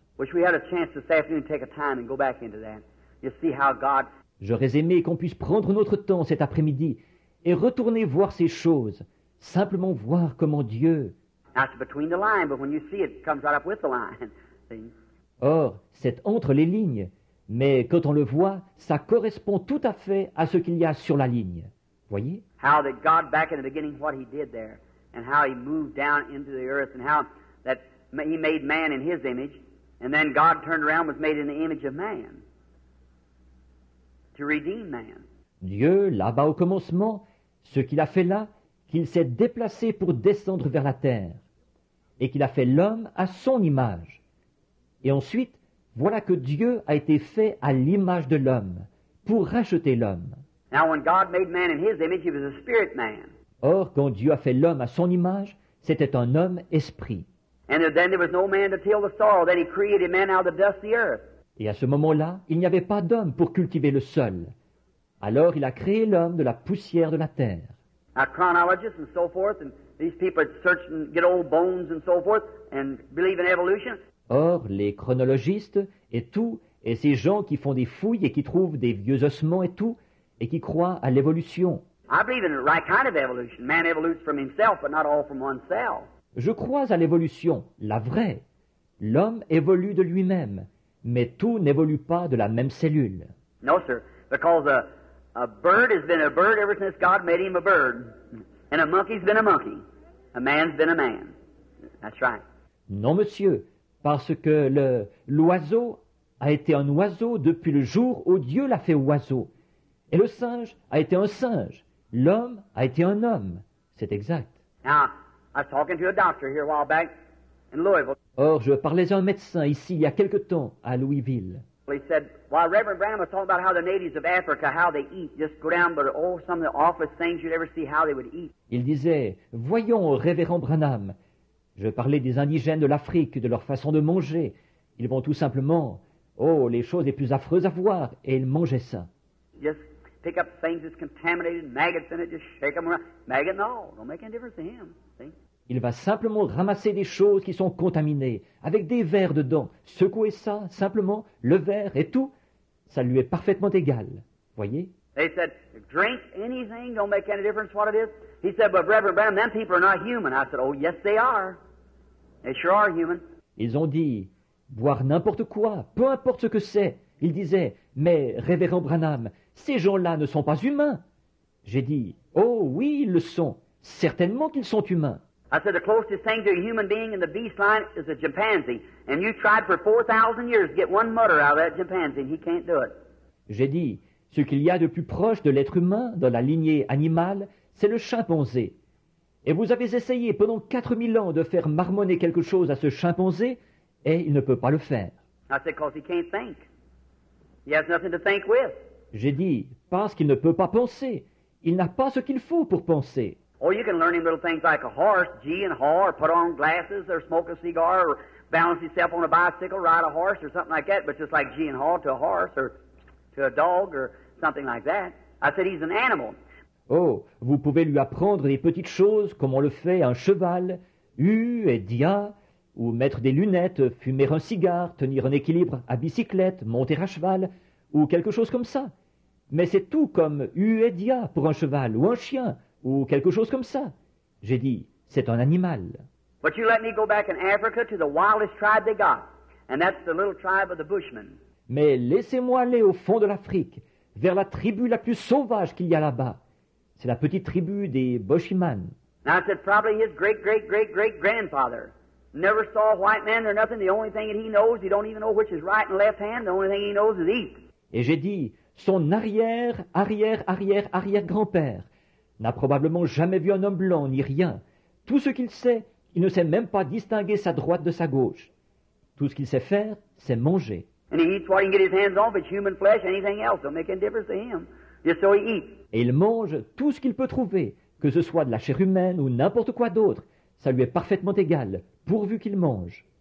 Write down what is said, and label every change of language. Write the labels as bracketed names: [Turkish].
[English] Wish we had a chance this afternoon to take a time and go back into that. You see how God. [French] J'aurais aimé qu'on puisse prendre notre temps cet après-midi et retourner voir ces choses, simplement voir comment Dieu. [English] Now it's between the line, but when you see it, it comes right up with the line. See? [French] Or, c'est entre les lignes, mais quand on le voit, ça correspond tout à fait à ce qu'il y a sur la ligne. Voyez? [English] How that God back in the beginning, what He did there, and how He moved down into the earth, and how that He made man in His image, and then God turned around and was made in the image of man. to redeem man. [French] Dieu, là-bas au commencement, ce qu'il a fait là, qu'il s'est déplacé pour descendre vers la terre, et qu'il a fait l'homme à son image. Et ensuite, voilà que Dieu a été fait à l'image de l'homme, pour racheter l'homme. [English] Now, when God made man in His image, He was a spirit man. [French] Or, quand Dieu a fait l'homme à son image, c'était un homme esprit. [English] And then there was no man to till the soil. Then He created man out of the dust of the earth. [French] Et à ce moment-là, il n'y avait pas d'homme pour cultiver le sol. Alors il a créé l'homme de la poussière de la terre. [English] Now, chronologists and so forth, and these people that search and get old bones and so forth, and believe in evolution. [French] Or, les chronologistes et tout, et ces gens qui font des fouilles et qui trouvent des vieux ossements et tout, et qui croient à l'évolution. [English] I believe in the right kind of evolution. Man evolutes from himself, but not all from oneself. [French] Je crois à l'évolution, la vraie. L'homme évolue de lui-même, mais tout n'évolue pas de la même cellule. [English] No, sir, because a bird has been a bird ever since God made him a bird, and a monkey's been a monkey. A man's been a man. That's right. [French] Non, monsieur, parce que l'oiseau a été un oiseau depuis le jour où Dieu l'a fait oiseau. Et le singe a été un singe. L'homme a été un homme. C'est exact. [English] Now, I was talking to a doctor here a while back in Louisville. [French] Or, je parlais à un médecin ici il y a quelque temps à Louisville. [English] He said, while Reverend Branham was talking about how the natives of Africa, how they eat, just go down, but oh, some of the awfulest things you'd ever see how they would eat. [French] Il disait, voyons, révérend Branham, je parlais des indigènes de l'Afrique, de leur façon de manger. Ils vont tout simplement, oh, les choses les plus affreuses à voir, et ils mangeaient ça. [English] Just pick up things that's contaminated, maggots in it, just shake them around. Maggot, no, don't make any difference to him. See? [French] Il va simplement ramasser des choses qui sont contaminées, avec des vers dedans, secouer ça, simplement, le verre et tout, ça lui est parfaitement égal. Voyez? [English] They said, drink anything, don't make any difference what it is. He said, but Reverend Branham, them people are not human. I said, oh, yes, they are. They sure are human. [French] Ils ont dit, boire n'importe quoi, peu importe ce que c'est. Il disait, mais révérend Branham, ces gens-là ne sont pas humains. J'ai dit, oh oui, ils le sont. Certainement qu'ils sont humains. [English] I said, the closest thing to a human being in the beast line is a chimpanzee. And you tried for 4,000 years to get one mutter out of that chimpanzee, and he can't do it. [French] J'ai dit, ce qu'il y a de plus proche de l'être humain dans la lignée animale, c'est le chimpanzé. Et vous avez essayé pendant 4000 ans de faire marmonner quelque chose à ce chimpanzé, et il ne peut pas le faire. [English] I said, because he can't think. He has nothing to think with. [French] J'ai dit, parce qu'il ne peut pas penser. Il n'a pas ce qu'il faut pour penser. [English] Oh, you can learn him little things like a horse, gee and haw, or put on glasses, or smoke a cigar, or balance himself on a bicycle, ride a horse, or something like that, but just like gee and haw to a horse, or to a dog, or something like that. I said, he's an animal. [French] Oh, vous pouvez lui apprendre des petites choses comme on le fait à un cheval, et dia, ou mettre des lunettes, fumer un cigare, tenir un équilibre à bicyclette, monter à cheval, ou quelque chose comme ça. Mais c'est tout comme et dia pour un cheval, ou un chien, ou quelque chose comme ça. J'ai dit, c'est un animal. [English] But you let me go back in Africa to the wildest tribe they got, and that's the little tribe of the Bushmen. [French] Mais laissez-moi aller au fond de l'Afrique, vers la tribu la plus sauvage qu'il y a là-bas. C'est la petite tribu des Boshiman. [English] Now I said, probably his great-great-great-great-grandfather never saw a white man or nothing. The only thing that he knows, he don't even know which is right and left hand. The only thing he knows is eat. [French] Et j'ai dit, son arrière-arrière-arrière-arrière-grand-père n'a probablement jamais vu un homme blanc ni rien. Tout ce qu'il sait, il ne sait même pas distinguer sa droite de sa gauche. Tout ce qu'il sait faire, c'est manger. [English] And he eats what he can get his hands on, if it's human flesh, anything else. Don't make any difference to him. Just so he eats. [French] Et il mange tout ce qu'il peut trouver, que ce soit de la chair humaine ou n'importe quoi d'autre. Ça lui est parfaitement égal, pourvu qu'il mange.